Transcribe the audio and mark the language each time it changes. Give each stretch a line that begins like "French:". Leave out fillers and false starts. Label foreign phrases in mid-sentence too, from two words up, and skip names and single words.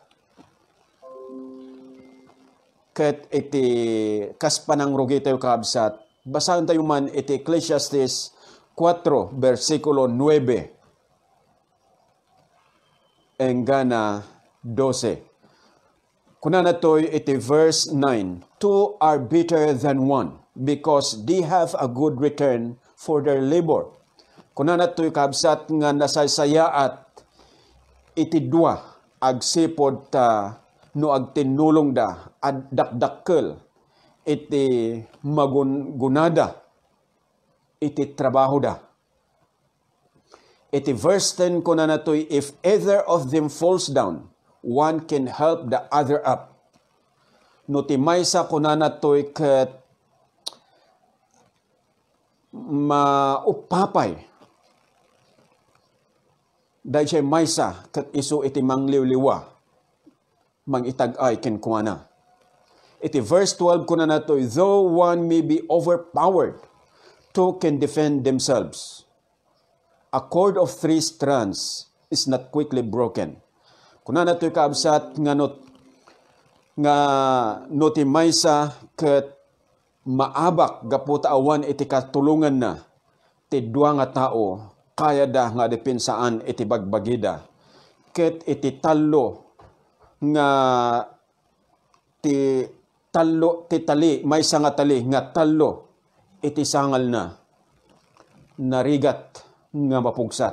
Iloko: Ket iti kaspanang rugi tayo kaabsat, basahan tayo man iti Ecclesiastes 4, versikulo 9, enggana 12. Kunana to'y iti
English: verse 9, "Two are better than one, because they have a good return for their labor."
Iloko: Kunana to'y kabsat nga nasaysayaat iti dua agsipod ta no agtinulong da ad dakdakkel iti magunada iti trabaho da. Iti verse 10 kunana to'y,
English: "If either of them falls down, one can help the other up."
Iloko: No ti maysa kunana to'y ket maupapay.
Filipino: Dahil siya
Iloko: maysa ket isu iti mangliwliwa, mangitag-ay ken kuana. Iti verse 12 kunana to'y,
English: "Though one may be overpowered, two can defend themselves. A cord of 3 strands is not quickly broken."
Iloko: Kunana to'y kaabsat nga ti maysa ket maabak gaputa awan iti katulungan na ti dua nga tao kaya da nga depinsaan iti bagbagida. Ket iti tallo nga ti tali maysa nga tali nga tallo iti sangal na narigat nga mapugsat.